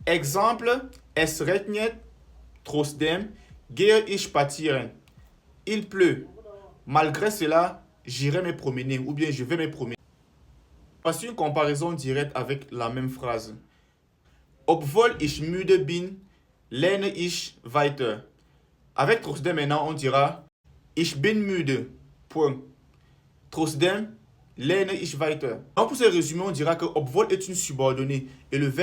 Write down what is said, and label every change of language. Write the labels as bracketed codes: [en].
[de] Exemple, es regnet, trotzdem, gehe ich spazieren. [fr] Il pleut. Malgré cela, j'irai me promener ou bien je vais me promener. Voici une comparaison directe avec la même phrase. [de] Obwohl ich müde bin, lerne ich weiter. [fr] Avec trotzdem maintenant, on dira [de] ich bin müde. [fr] Point. [de] Trotzdem lerne ich weiter. [fr] Donc pour ce résumé, on dira que obwohl est une subordonnée et le verbe